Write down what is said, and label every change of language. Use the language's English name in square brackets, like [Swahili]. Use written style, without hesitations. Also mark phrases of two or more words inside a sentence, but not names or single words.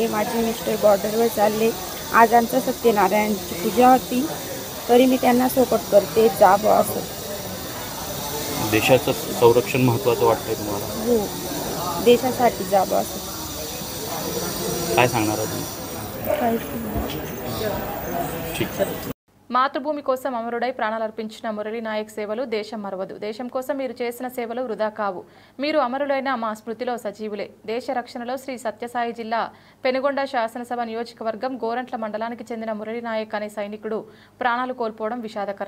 [Marathi] माझे मिस्टर बॉर्डरवर चालले. आज आमच्या सत्यनारायणची पूजा होती तरी मी त्यांना सपोर्ट करते. जावं असं. देशाचं संरक्षण महत्त्वाचं वाटतंय तुम्हाला? हो, देशासाठी जावं असं. काय सांगणार तुम्ही? ठीक. [Telugu] మాతృభూమి కోసం అమరుడై ప్రాణాలర్పించిన మురళీ నాయక్ సేవలు దేశం మరవదు. దేశం కోసం మీరు చేసిన సేవలు వృధా కావు. మీరు అమరులైన మా స్మృతిలో సజీవులే. దేశ రక్షణలో శ్రీ సత్యసాయి జిల్లా పెనుగొండ శాసనసభ నియోజకవర్గం గోరంట్ల మండలానికి చెందిన మురళీ నాయక్ అనే సైనికుడు ప్రాణాలు కోల్పోవడం విషాదకరం.